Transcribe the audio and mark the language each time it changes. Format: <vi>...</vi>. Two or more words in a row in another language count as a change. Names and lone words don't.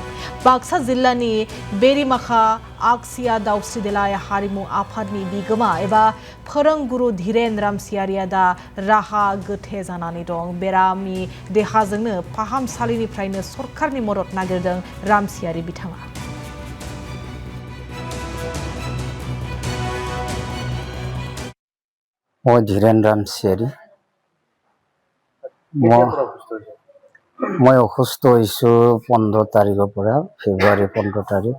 <brx>बाक्सा जिल्लानि बेरिमाखा आगसिया दाउस्रि देलाय हारिमु आफादनि बिगोमा एबा फोरोंगुरु धीरेन रामसियारिया दा राहा गोथे जानानै दं। बेरामि देहाजोंनो फाहामसालिनिफ्रायनो सरकारनि मदद नागिरदों रामसियारि बिथाङा।</brx> <as>মই ধীৰেন ৰামচিয়াৰী মই অসুস্থ হৈছোঁ 15 তাৰিখৰ পৰা ফেব্ৰুৱাৰী 15 তাৰিখ।</as>